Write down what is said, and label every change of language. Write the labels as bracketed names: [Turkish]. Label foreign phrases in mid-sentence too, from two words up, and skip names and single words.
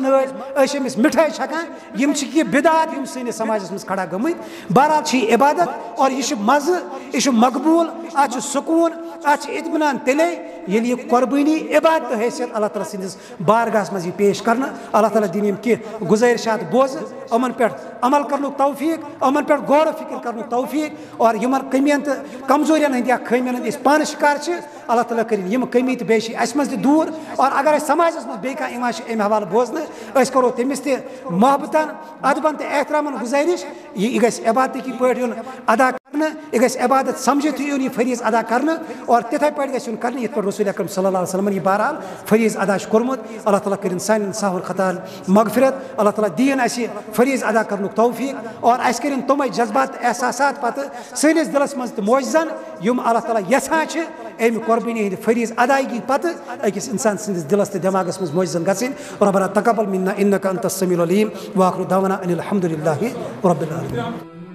[Kashmiri] نٲرۍ أسۍ چھِ أمِس مِٹھٲے چھکان یِم چھِ کینٛہہ بِدعات یِم سٲنِس سماجس منٛز کھڑا گٔمٕتۍ بہرحال چھِ یہِ عبادت اور یہِ چھُ مزٕ یہِ چھُ مقبوٗل اتھ چھُ سکوٗن اتھ چھُ اطمینان تیٚلے ییٚلہِ یہِ قۄربٲنی عبادت حیثیت اللہ تعالیٰ سٕنٛدِس بارگاہس منٛز یی پیش کرنہٕ اللہ تعالیٰ دِنۍ یِم کینٛہہ گُزٲرِشات بوزٕ یِمن پٮ۪ٹھ عمل کرنُک توفیٖق یِمن پٮ۪ٹھ غور و فِکر کرنُک توفیٖق اور یِمن کٔمین تہٕ کمزورین ہٕنٛدۍ یا خٲمیَن ہٕنٛدۍ أسۍ پانہٕ شِکار چھِ اللہ تعالیٰ کٔرِنۍ یِم کٔمی تہٕ بیٚیہِ چھِ اَسہِ منٛز تہِ دوٗر اور और अगर समाजस मज बे अमे हवाले बोजन करो तमिस तहबतन अदबन तो एहतरामन गुजारिश यह गई इबादत की पे अदा कर यह गई इबादत समझित यह फरीज अदा कर और तिथे पे गई कर रसूल अकरम [Arabic] صلى الله عليه وسلم [Kashmiri] यह बहरहाल फरीज अदा कोर्मुत अल्लाह ताला कर सान साहुल खता मगफिरत अल्लाह ताला दीन फरीज अदा कर तौफीक और अस कर तम जज्बात एहसासात पत सनिस दिलस मज तो मोजन यम अल्लाह ताला यछान अमि कुर्बानी हंद फरीज अदायगी पत अकिस इंसान सदिस दिलस तो दिमागस मज मोजन गसिन [Arabic] ربنا تقبل منا إنك أنت السميع العليم وآخر دعوانا أن الحمد لله رب العالمين.